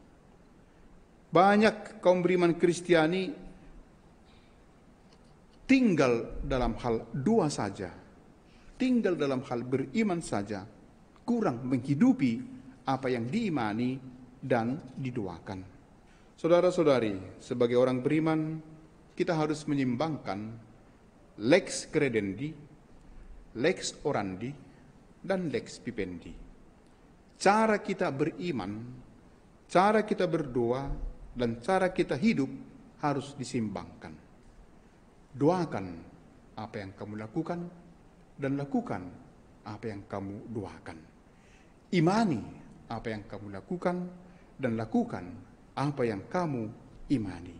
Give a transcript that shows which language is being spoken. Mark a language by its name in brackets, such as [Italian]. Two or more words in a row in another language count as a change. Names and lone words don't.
[Indonesian] Banyak kaum beriman Kristiani tinggal dalam hal doa saja, tinggal dalam hal beriman saja, kurang menghidupi apa yang diimani dan didoakan. Saudara-saudari, sebagai orang beriman, kita harus menyimbangkan [Latin] lex credendi, lex orandi, [Indonesian] dan [Latin] lex vivendi. [Indonesian] Cara kita beriman, cara kita berdoa, dan cara kita hidup harus disimbangkan. Doakan apa yang kamu lakukan, dan lakukan apa yang kamu doakan. Imani apa yang kamu lakukan, dan lakukan apa yang kamu imani.